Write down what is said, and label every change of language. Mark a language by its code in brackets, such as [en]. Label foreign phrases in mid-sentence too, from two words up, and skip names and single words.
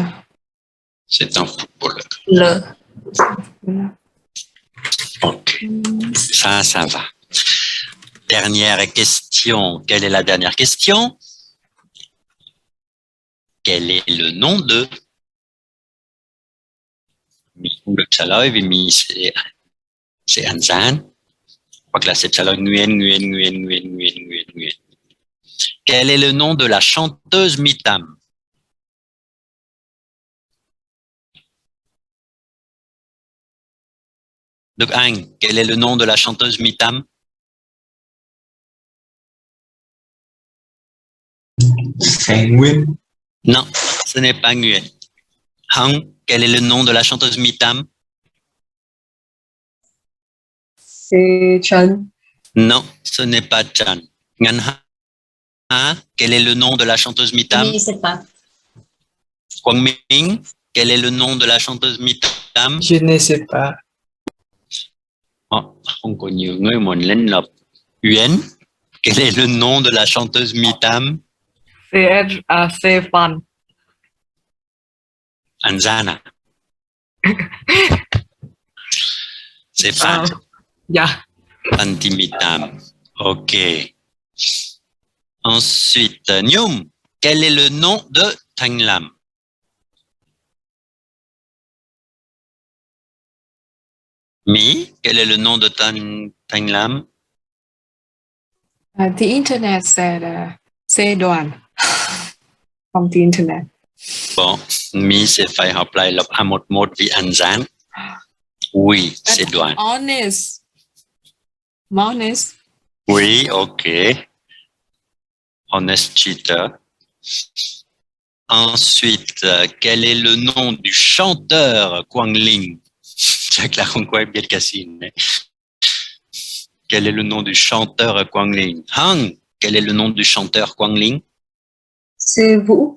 [fr] C'est un footballeur. Le. Ok, ça va. Dernière question. Quelle est la dernière question? Quel est le nom de [vi] Mi không được trả lời vì Mi sẽ ăn gian. Hoặc là sẽ trả lời Nguyen. [fr] Quel est le nom de la chanteuse Mitam? Đức Anh, quel est le nom de la chanteuse Mitam? C'est Nguyên. Non, ce n'est pas Nguyen. Hang, quel est le nom de la chanteuse Mitam? C'est Chan. Non, ce n'est pas Chan. Ngan Ha, quel est le nom de la chanteuse Mitam? Je ne sais pas. Quang Minh, quel est le nom de la chanteuse Mitam? Je ne sais pas. [vi] Không có nhiều người muốn lên lập. [fr] Uyên, quel est le nom de la chanteuse Mitam? C'est Fan. Anzana. C'est Fan. Yeah. Fanti Mitam. Ok. Ensuite, Nyum, quel est le nom de Thanh Lam? Mi, quel est le nom de Thanh Lam? [en] The internet said C đoàn. From the internet. [vi] Bon, Mi sẽ phải học lại lập A11 vì ăn gián. [fr] Oui, c'est Đoàn. [en] Honest. Honest. [fr] Oui, ok. [en] Honest cheater. [fr] Ensuite, quel est le nom du chanteur Quang Linh? Quel est le nom du chanteur Quang Linh? Hang, quel est le nom du chanteur Quang Linh? C'est vous.